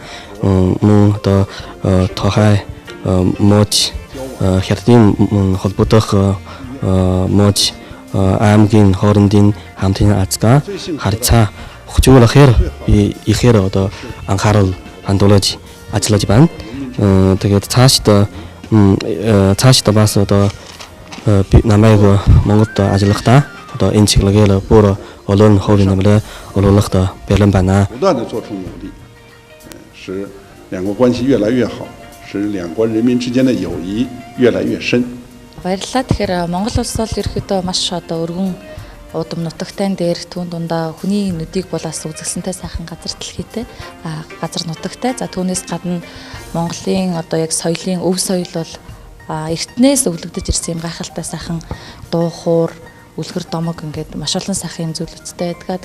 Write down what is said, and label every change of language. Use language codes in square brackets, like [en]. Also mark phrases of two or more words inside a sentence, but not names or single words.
[mn] Мөн одоо тохай мож Хятадын холбогдох мож аймгийн хоорондын хамтын азгаа харьцаа хөгжүүлэхээр ихээр одоо анхаарал хандуулж ажиллаж байна. Тэгээд цаашдаа бас одоо намайг Монголд ажиллахдаа одоо энэ чиглэлээр бүр олон хувийн нэмрээ олуулахта бэлэн байна. [zh] 使两国关系越来越好，使两国人民之间的友谊越来越深。 [mn] Баярлалаа. Тэгэхээр Монгол улс бол ерөөхдөө маш одоо өргөн удам нутагтай дээр түүн дундаа хүний нүдийг болоос үзэсгэлэнтэй сайхан газар дэлхийтэй газар нутагтай. За түүнээс гадна Монголын одоо яг соёлын өв соёл бол эртнээс өвлөгдөж ирсэн юм гайхалтай сайхан дуу хуур үлгэр домог ингээд маш олон сайхан юм зүйлүүдтэй байдаг.